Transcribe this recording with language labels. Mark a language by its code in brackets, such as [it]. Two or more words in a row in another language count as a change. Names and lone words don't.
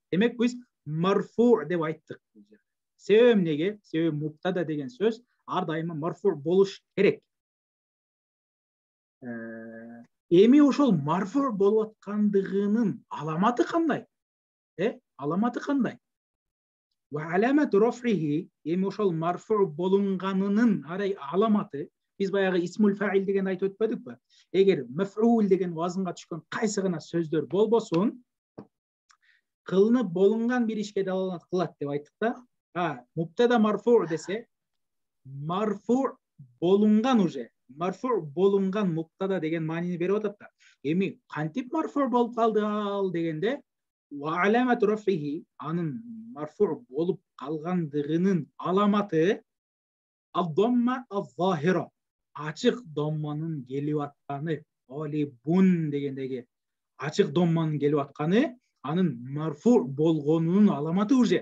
[ky] Демек биз марфу' деп айттык бул жерде. Себеби эмнеге? Себеби муптада деген сөз ар дайыма марфу' болуш керек. Эми ошол марфу' болуп аткандыгынын аламаты кандай? Аламаты кандай? [ar] وعلامة رفعه, [ky] эми ошол марфу' болунганынын аламаты, биз баягы [ar] اسم الفاعل [ky] деген айтып өтпөдүкпү? Эгер маф'ул деген вазынга түшкөн кайсы гана сөздөр болбосун, кылынып болунган бир ишке далалат кылат деп айттык да. Муптада марфу' десе, марфу' болунган уже, марфу' болунган муптада деген маанини берип атат да. Эми кантип марфу' болуп калды ал дегенде, [ar] وعلامة رفعه, [ky] анын марфу' болуп калгандыгынын аламаты [ar] الضمة الظاهرة, [ky] ачык домманын келип атканы. Талибун дегендеги ачык домманын келип атканы анын марфу' болгонунун аламаты уже.